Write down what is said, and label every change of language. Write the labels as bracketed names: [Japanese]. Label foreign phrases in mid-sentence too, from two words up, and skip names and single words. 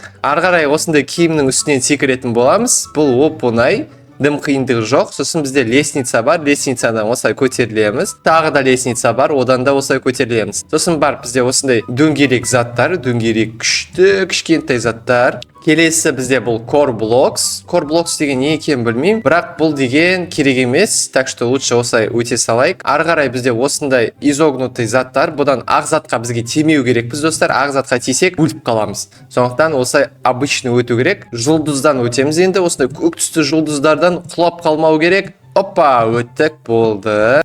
[Kazakh] Ары қарай осындай киімнің үстінен секіретін боламыз. Бұл оп-оңай. Дым қиындығы жоқ. Сосын бізде лестница бар. Лестницадан осылай көтерілеміз. Тағы да лестница бар. Одан да осылай көтерілеміз. Сосын бар бізде осындай дөңгелек заттар, дөңгелек күшті, кішкентай заттар. Келесі бізде бұл [English] core blocks. Core blocks [Kazakh] деген не екенін білмеймін, бірақ бұл деген керек емес. [Russian] Так что лучше [Kazakh] осылай өте салайық. Ары қарай бізде осындай изогнутый заттар. Бұдан ақ затқа бізге тимеу керекпіз достар. Ақ затқа тисек өліп қаламыз. Сондықтан осылай обычный өту керек. Жұлдыздан өтеміз енді. Осындай көк түсті жұлдыздардан құлап қалмау керек. Опа, өттік, болды.